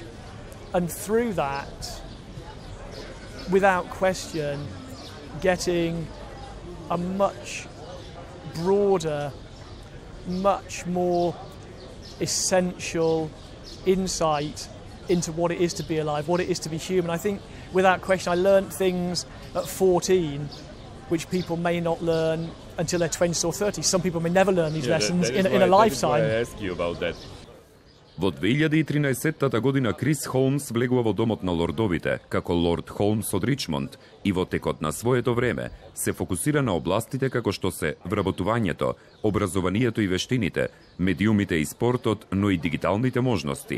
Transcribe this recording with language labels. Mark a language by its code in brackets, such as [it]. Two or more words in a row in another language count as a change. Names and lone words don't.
[en] And through that, without question, getting a much broader, much more essential insight into what it is to be alive, what it is to be human. I think, without question, I learned things at 14 which people may not learn until they're 20 or 30. Some people may never learn these lessons in a lifetime. That is why I ask you about that. [mk] Во 2013 година Крис Холмс влегува во домот на лордовите, како Лорд Холмс од Ричмонд, и во текот на своето време се фокусира на областите како што се вработувањето, образованието и вештините, медиумите и спортот, но и дигиталните можности.